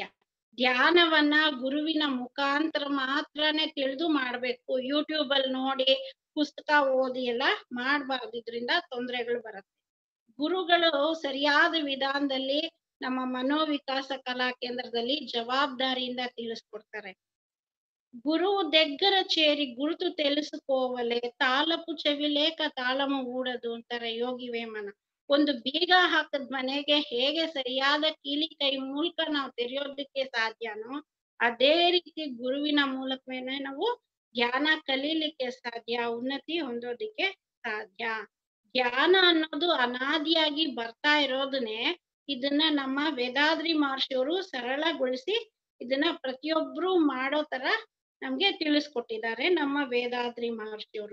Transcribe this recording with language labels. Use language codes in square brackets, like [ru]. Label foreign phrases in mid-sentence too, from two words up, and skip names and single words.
[kn] ಧ್ಯಾನವನ್ನ ಗುರುವಿನ ಮುಖಾಂತರ ಮಾತ್ರನೇ ತಿಳಿದು ಮಾಡ್ಬೇಕು. ಯೂಟ್ಯೂಬ್ ಅಲ್ಲಿ ನೋಡಿ ಪುಸ್ತಕ ಓದಿ ಎಲ್ಲ ಮಾಡ್ಬಾರ್ದು, ಇದ್ರಿಂದ ತೊಂದರೆಗಳು ಬರುತ್ತೆ. ಗುರುಗಳು ಸರಿಯಾದ ವಿಧಾನದಲ್ಲಿ ನಮ್ಮ ಮನೋವಿಕಾಸ ಕಲಾ ಕೇಂದ್ರದಲ್ಲಿ ಜವಾಬ್ದಾರಿಯಿಂದ ತಿಳಿಸ್ಕೊಡ್ತಾರೆ. [te] గురువు దగ్గర చేరి గుర్తు తెలుసుకోవలే, తాళపు చెవి లేక తాళము ಊಡದು [kn] ಅಂತಾರೆ ಯೋಗಿ ವೇಮನ. ಒಂದು ಬೀಗ ಹಾಕದ್ ಮನೆಗೆ ಹೇಗೆ ಸರಿಯಾದ ಕೀಲಿ ಕೈ ಮೂಲಕ ನಾವು ತೆರೆಯೋದಕ್ಕೆ ಸಾಧ್ಯನೋ ಅದೇ ರೀತಿ ಗುರುವಿನ ಮೂಲಕವೇನೆ ನಾವು ಧ್ಯಾನ ಕಲೀಲಿಕ್ಕೆ ಸಾಧ್ಯ, ಉನ್ನತಿ ಹೊಂದೋದಿಕ್ಕೆ ಸಾಧ್ಯ. ಧ್ಯಾನ ಅನ್ನೋದು ಅನಾದಿಯಾಗಿ ಬರ್ತಾ ಇರೋದನ್ನೇ ಇದನ್ನ ನಮ್ಮ ವೇದಾದ್ರಿ ಮಹರ್ಷಿಯವರು ಸರಳಗೊಳಿಸಿ ಇದನ್ನ ಪ್ರತಿಯೊಬ್ರು ಮಾಡೋ ತರ ನಮ್ಗೆ ತಿಳಿಸ್ಕೊಟ್ಟಿದ್ದಾರೆ ನಮ್ಮ ವೇದಾದ್ರಿ ಮಹರ್ಷಿಯವರು.